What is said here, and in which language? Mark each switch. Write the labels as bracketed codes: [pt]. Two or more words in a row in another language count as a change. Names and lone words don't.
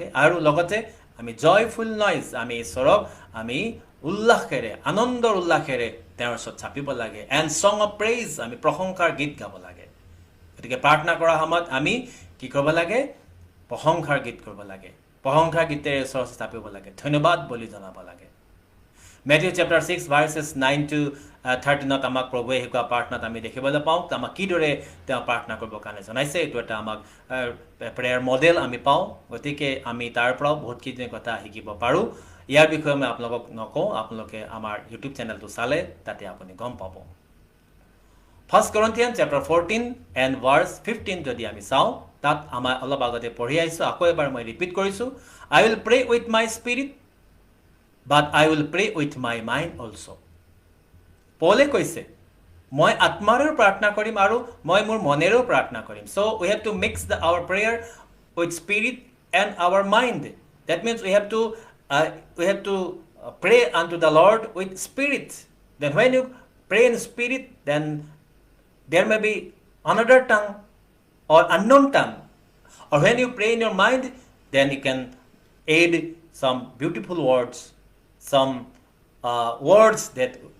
[as] আৰু লগতে আমি [en] joyful noise, [as] আমি ঈশ্বৰক আমি উল্লাসেৰে, আনন্দৰ উল্লাসেৰে তেওঁৰ ওচৰত চাপিব লাগে। [en] and song of praise, [as] আমি প্ৰশংসাৰ গীত গাব লাগে। গতিকে প্ৰাৰ্থনা কৰাৰ সময়ত আমি কি কৰিব লাগে, প্ৰশংসাৰ গীত কৰিব লাগে, প্ৰশংসাৰ গীতেৰে ঈশ্বৰৰ ওচৰত চাপিব লাগে, ধন্যবাদ বুলি জনাব লাগে। [en] Matthew chapter 6 verses 9 to 13 [as] আমাক প্ৰভুৱে শিকোৱা প্ৰাৰ্থনাত আমি দেখিবলৈ পাওঁ আমাক কিদৰে তেওঁ প্ৰাৰ্থনা কৰিবৰ কাৰণে জনাইছে। এইটো এটা আমাক [en] prayer model [as] আমি পাওঁ। গতিকে আমি তাৰ পৰাও বহুতখিনি কথা শিকিব পাৰোঁ। ইয়াৰ বিষয়ে মই আপোনালোকক নকওঁ, আপোনালোকে আমাৰ ইউটিউব চেনেলটো চালে তাতে আপুনি গম পাব। [en] 1 Corinthians chapter 14 and verse 15 [as] যদি আমি চাওঁ তাত আমাৰ অলপ আগতে পঢ়ি আইছো আকৌ এবাৰ মই ৰিপিট কৰিছো [en] I will pray with my spirit but I will pray with my mind also [as] পৌলে কৈছে মই আত্মাৰেও প্ৰাৰ্থনা কৰিম আৰু মই মোৰ মনেৰেও প্ৰাৰ্থনা কৰিম [en] so we have to mix our prayer with spirit and our mind that means we have to pray unto the Lord with spirit then when you pray in spirit then there may be another tongue or unknown tongue or when you pray in your mind then you can add some beautiful words some words that